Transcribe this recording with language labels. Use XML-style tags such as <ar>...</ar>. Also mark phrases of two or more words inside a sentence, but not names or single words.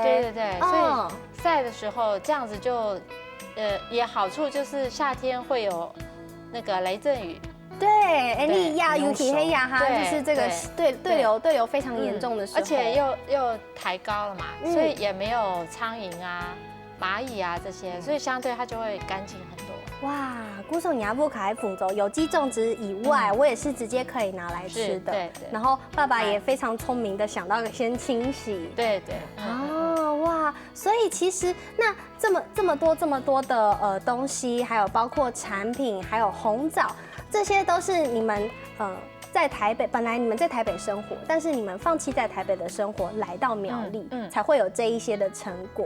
<zh>對對對，所以曬的時候這樣子就，也好處就是夏天會有那個雷陣雨。對，莉亞尤其黑亞哈，就是這個對流非常嚴重的時候，而且又抬高了嘛，所以也沒有蒼蠅啊、螞蟻啊這些，所以相對它就會乾淨很多。哇，姑嫂牙不可愛鳳州有機種植以外，我也是直接可以拿來吃的。對。然後爸爸也非常聰明的想到先清洗。對。哦，哇，所以其實那這麼多的東西，還有包括產品，還有紅棗，這些都是你們在台北，本來你們在台北生活，但是你們放棄在台北的生活，來到苗栗，才會有這一些的成果。</zh>